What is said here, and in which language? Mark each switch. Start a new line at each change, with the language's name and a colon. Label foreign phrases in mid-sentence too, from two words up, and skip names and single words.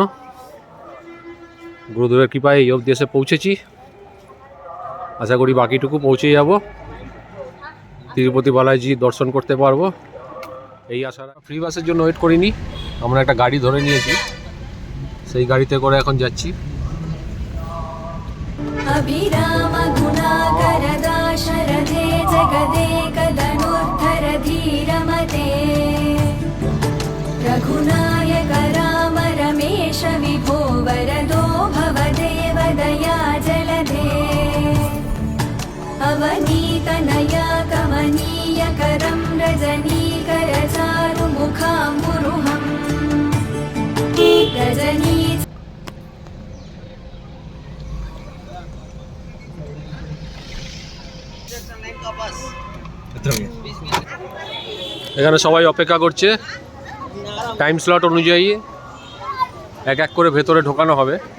Bangla: গুরুদেবের কৃপায় এই অবধি এসে পৌঁছেছি, আশা করি বাকিটুকু পৌঁছে যাব, তিরুপতি বালাজি দর্শন করতে পারবো। এই আশা। ফ্রি বাসের জন্য ওয়েট করিনি, আমরা একটা গাড়ি ধরে নিয়েছি, সেই গাড়িতে করে এখন যাচ্ছি।
Sanskrit: अभिराम गुणाकर दाशरथे जगदेक धनुर्धर धीरमते रघुनायक राम रमेश विभो वरदो भवदेव दया जलधे अवनीतनया कमनीय करं रजनीकर चारुमुखाम्बुरुहम् रजनी।
Bangla: এখানে সবাই অপেক্ষা করছে, টাইম স্লট অনুযায়ী এক এক করে ভেতরে ঢোকানো হবে।